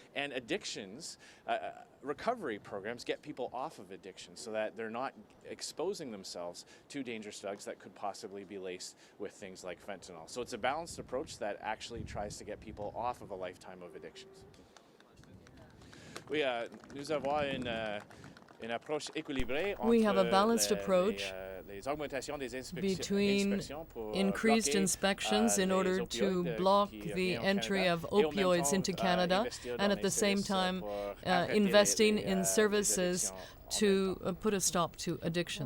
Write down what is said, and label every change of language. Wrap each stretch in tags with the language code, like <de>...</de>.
<en>And addictions, recovery programs get people off of addiction so that they're not exposing themselves to dangerous drugs that could possibly be laced with things like fentanyl. So it's a balanced approach that actually tries to get people off of a lifetime of addictions.</en> <fr>Nous avons une approche équilibrée entre</fr> <en>we have a balanced approach between increased inspections in order to block the entry of opioids into Canada, and at the same time investing in services to put a stop to addiction.</en>